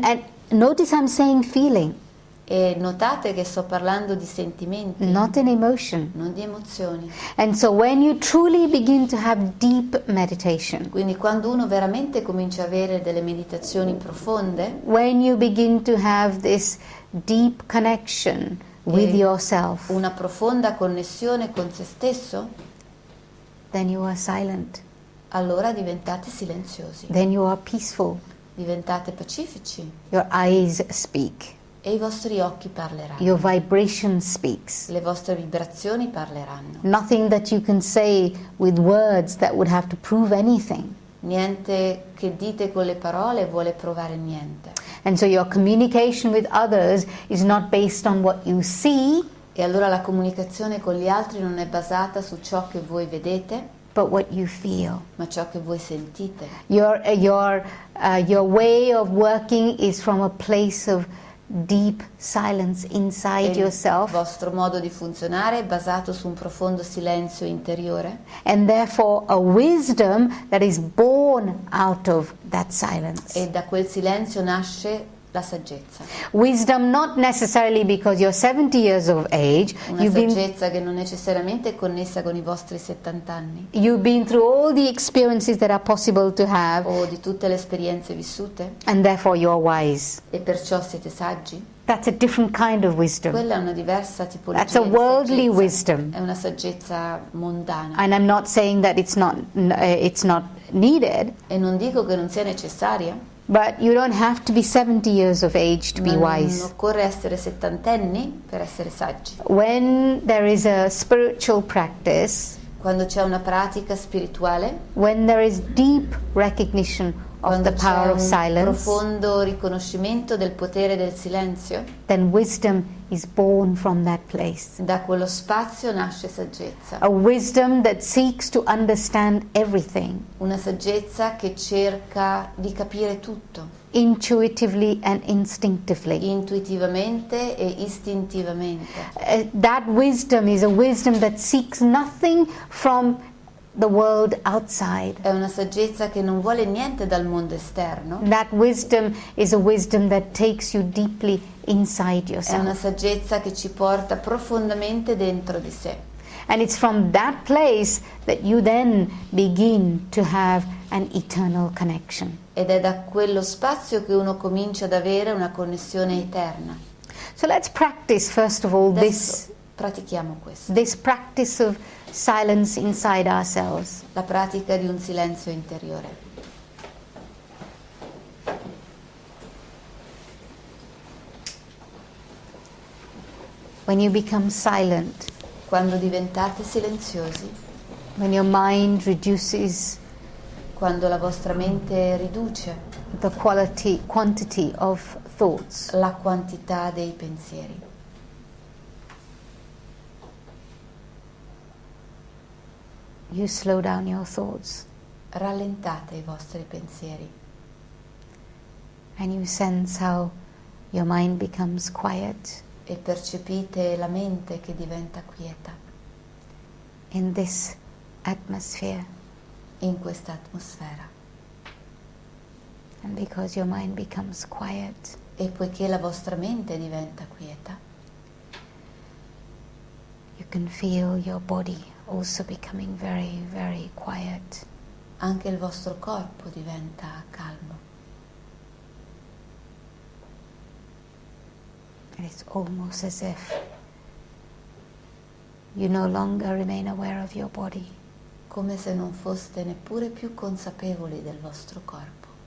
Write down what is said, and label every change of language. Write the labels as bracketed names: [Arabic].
[English] And notice I'm saying feeling, [Italian] E notate che sto parlando di sentimenti, [English] not an emotion. [Italian] non di emozioni. [English] And so when you truly begin to have deep meditation, [Italian] Quindi quando uno veramente comincia a avere delle meditazioni profonde, [English] when you begin to have this deep connection with yourself, [Italian] una profonda connessione con se stesso, [English] then you are silent. [Italian] allora diventate silenziosi, [English] Then you are peaceful. [Italian] diventate pacifici [English] Your eyes speak. [Italian] e i vostri occhi parleranno, [English] Your vibration speaks. [Italian] le vostre vibrazioni parleranno. [English] Nothing that you can say with words that would have to prove anything. [Italian] Niente che dite con le parole vuole provare niente. [English] And so your communication with others is not based on what you see, [Italian] E allora la comunicazione con gli altri non è basata su ciò che voi vedete, [English] but what you feel. [Italian] ma ciò che voi sentite. [English] Your way of working is from a place of deep silence [Italian] E [English] inside [Italian] il [English] yourself, [Italian] vostro modo di funzionare è basato su un profondo silenzio interiore [English] and therefore a wisdom that is born out of that silence. [Italian] e da quel silenzio nasce la saggezza. [English] Wisdom not necessarily because you're 70 years of age, [Italian] Una saggezza che non necessariamente è connessa con i vostri 70 anni [English] you've been through all the experiences that are possible to have, [Italian] o di tutte le esperienze vissute [English] and therefore you're wise. [Italian] e perciò siete saggi. [English] That's a different kind of wisdom. [Italian] Quella è una diversa tipologia [English] That's a [Italian] di [English] worldly [Italian] saggezza. [English] wisdom. [Italian] È una saggezza mondana. [English] And I'm not saying that it's not needed, [Italian] E non dico che non sia necessaria, [English] but you don't have to be 70 years of age to [Italian] ma [English] be [Italian] non [English] wise. [Italian] occorre essere settantenni per essere saggi. [English] When there is a spiritual practice, [Italian] Quando c'è una pratica spirituale, [English] when there is deep recognition of [Italian] quando [English] the [Italian] c'è [English] power of [Italian] un [English] silence, [Italian] profondo riconoscimento del potere del silenzio, [English] then wisdom is born from that place. [Italian] da quello spazio nasce saggezza. [English] A wisdom that seeks to understand everything [Italian] Una saggezza che cerca di capire tutto, [English] intuitively and instinctively. [Italian] intuitivamente e istintivamente. [English] That wisdom is a wisdom that seeks nothing from the world outside. [Italian] È una saggezza che non vuole niente dal mondo esterno. [English] That wisdom is a wisdom that takes you deeply inside [Italian] È una [English] yourself. [Italian] saggezza che ci porta profondamente dentro di sé. [English] And it's from that place that you then begin to have an eternal connection. [Italian] Ed è da quello spazio che uno comincia ad avere una connessione eterna. [English] So let's practice first of all [Italian] Adesso pratichiamo questo. [English] this practice of silence inside ourselves. [Italian] La pratica di un silenzio interiore. [English] When you become silent, [Italian] Quando diventate silenziosi, [English] when your mind reduces [Italian] quando la vostra mente riduce [English] the quantity of thoughts, [Italian] la quantità dei pensieri, [English] you slow down your thoughts [Italian] rallentate i vostri pensieri [English] and you sense how your mind becomes quiet. [Italian] e percepite la mente che diventa quieta [English] In this atmosphere, [Italian] in questa atmosfera. [English] and because your mind becomes quiet, [Italian] E poiché la vostra mente diventa quieta, [English] you can feel your body also becoming very, very quiet. [Italian] anche il vostro corpo diventa calmo. [English] And it's almost as if you no longer remain aware of your body. [Italian] Come se non foste neppure più consapevoli del vostro corpo.